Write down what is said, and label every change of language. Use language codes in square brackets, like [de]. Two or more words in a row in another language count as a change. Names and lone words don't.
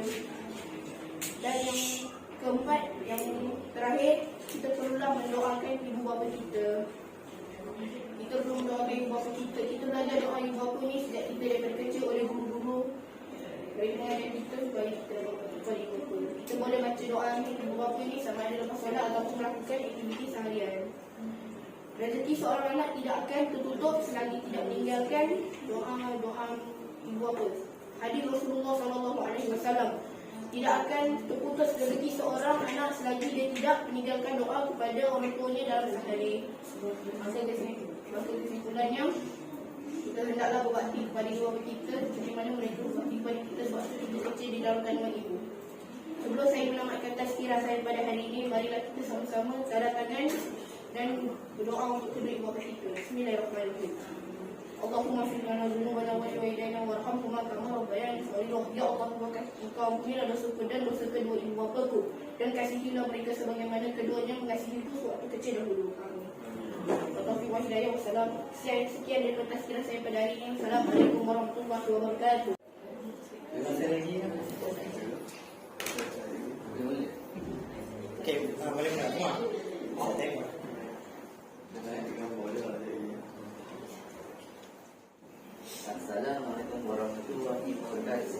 [ms] Dan yang keempat, yang terakhir, kita perlulah mendoakan ibu bapa kita. Kita perlu mendoakan ibu bapa kita. Kita belajar doa ibu bapa ni sejak kita daripada kecil oleh guru-guru. Mereka mengajar kita supaya kita ikut. Kita boleh baca doa ibu bapa ni sama ada lepas solat ataupun melakukan aktiviti seharian. Rezeki seorang anak tidak akan tertutup selagi tidak meninggalkan doa ibu bapa. Hadis Rasulullah SAW, tidak akan terputus rezeki seorang anak selagi dia tidak meninggalkan doa kepada orang tuanya dalam sehari. Maka kesimpulannya, kita hendaklah berbakti kepada ibu bapa kita seperti mana mereka berbakti kepada kita sebab kita kecil di dalam kandungan ibu. Sebelum saya menamatkan tazkirah saya pada hari ini, marilah kita sama-sama tanda tangan dan berdoa untuk kedua ibu bapa kita. Bismillahirrahmanirrahim. [ar] اللهم فر لنا ذنوبنا وشهدانا وارحمهما كما ربياني صغيرا. [ms] Ya Allah, Engkau ampunilah dosa dan dosa kedua ibu bapaku dan kasihilah mereka sebagaimana keduanya mengasihiku sewaktu kecil dahulu. [ar] آمين توفيق وهداية والسلام. [ms] Sekian dari tazkirah saya pada hari ini. [ar] السلام عليكم ورحمة الله وبركاته. [ms] Okey, boleh tak semua? Tengok. [ar] السلام عليكم ورحمة الله وبركاته.